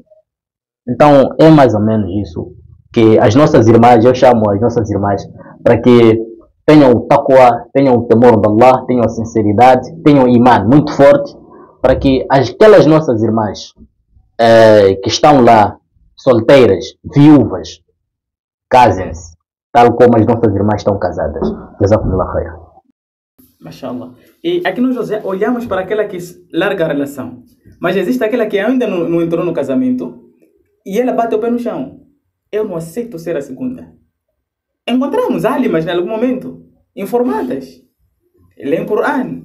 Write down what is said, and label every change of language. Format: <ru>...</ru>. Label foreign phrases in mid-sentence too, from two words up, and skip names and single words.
<pt>Então é mais ou menos isso que as nossas irmãs, eu chamo as nossas irmãs, para que tenham o taqwa, tenham o temor de Allah, tenham a sinceridade, tenham o imã muito forte, para que aquelas nossas irmãs que estão lá, solteiras, viúvas, casem-se, tal como as nossas irmãs estão casadas.</pt> <ar>جزاكم الله خير. Mashallah.</ar> <pt>E aqui nós olhamos para aquela que larga a relação, mas existe aquela que ainda não entrou no casamento e ela bate o pé no chão. Eu não aceito ser a segunda. Encontramos alimas em algum momento, informadas. Leem Coran.</pt>